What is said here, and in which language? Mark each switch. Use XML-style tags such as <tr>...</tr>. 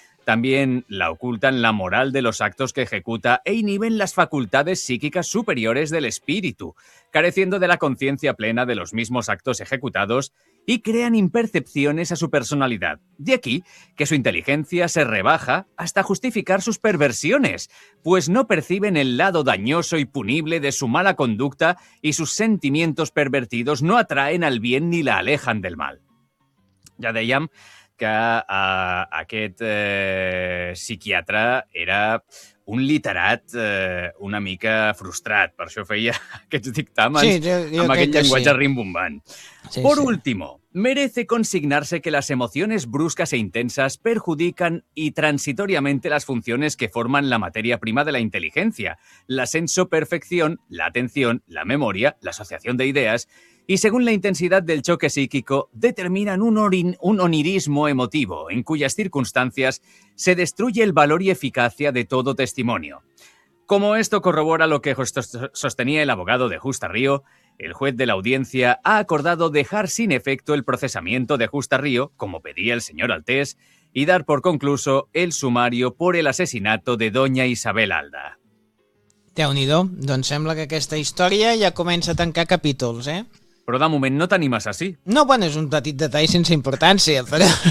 <es>También la ocultan la moral de los actos que ejecuta e inhiben las facultades psíquicas superiores del espíritu, careciendo de la conciencia plena de los mismos actos ejecutados y crean impercepciones a su personalidad. De aquí que su inteligencia se rebaja hasta justificar sus perversiones, pues no perciben el lado dañoso y punible de su mala conducta y sus sentimientos pervertidos no atraen al bien ni la alejan del mal. Ya de Jam.</es> <ca>Que aquest psiquiatre era un literat una mica frustrat, per això feia aquests dictàmens amb aquest llenguatge rimbombant.</ca> <es>Por último, merece consignarse que las emociones bruscas e intensas perjudican y transitoriamente las funciones que forman la materia prima de la inteligencia, la sensoperfección, la atención, la memoria, la asociación de ideas, y según la intensidad del choque psíquico, determinan un onirismo emotivo, en cuyas circunstancias se destruye el valor y eficacia de todo testimonio. Como esto corrobora lo que sostenía el abogado de Justa Río, el juez de la audiencia ha acordado dejar sin efecto el procesamiento de Justa Río, como pedía el señor Altés, y dar por concluso el sumario por el asesinato de doña Isabel Alda.</es> <ca>Déu-n'hi-do, doncs sembla que aquesta història ja comença a tancar capítols, eh? Però de moment no t'animes així. No, bueno, és un petit detall sense importància, però...</ca>